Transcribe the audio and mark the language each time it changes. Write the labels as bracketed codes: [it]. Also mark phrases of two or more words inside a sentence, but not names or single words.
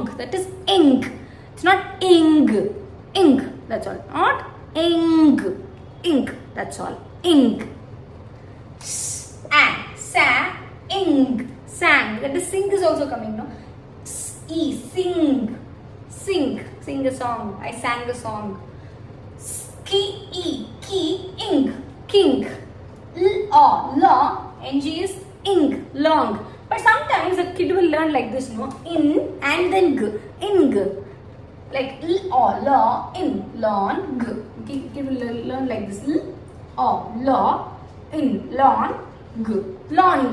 [en] That is ing. It's not ing. Ing. That's all. Not ing. Ing. That's all. Ing. Sa. Ing. Sang. That is sing is also coming, no? E. Sing. Sing. Sing a song. I sang a song. Ki. E. Ki. Ing. King. La. Ng is ing. Long. But sometimes a kid will learn like this, no? In and then g. Ing. Like la, in, long, g. Kid will learn like this. La, in, long, g. Long.